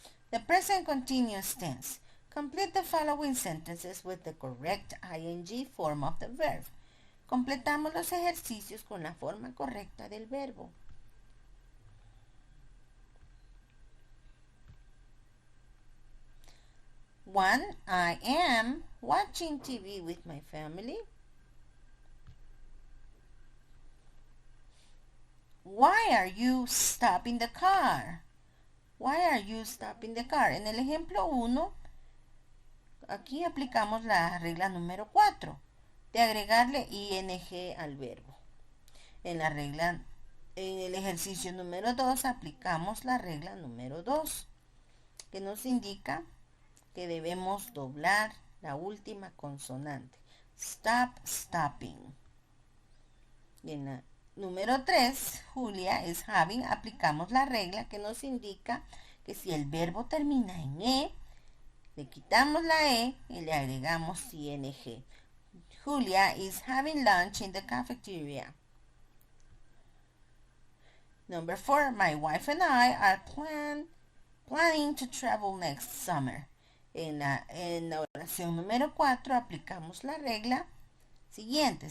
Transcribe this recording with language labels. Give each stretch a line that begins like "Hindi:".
English: The present continuous tense. Complete the following sentences with the correct ing form of the verb.
Spanish: Completamos los ejercicios con la forma correcta del verbo.
English: One, I am watching TV with my family. Why are you stopping the car? Why are you stopping the car?
Spanish: En el ejemplo 1, aquí aplicamos la regla número 4 de agregarle ing al verbo. En el ejercicio número 2 aplicamos la regla número 2, que nos indica que debemos doblar la última consonante.
English: Stop, stopping.
Spanish: Y en la número 3,
English: Julia is having,
Spanish: aplicamos la regla que nos indica que si el verbo termina en E, le quitamos la E y le agregamos ing.
English: Julia is having lunch in the cafeteria. Number 4, my wife and I are planning to travel next summer.
Spanish: En la oración número 4 aplicamos la regla siguiente.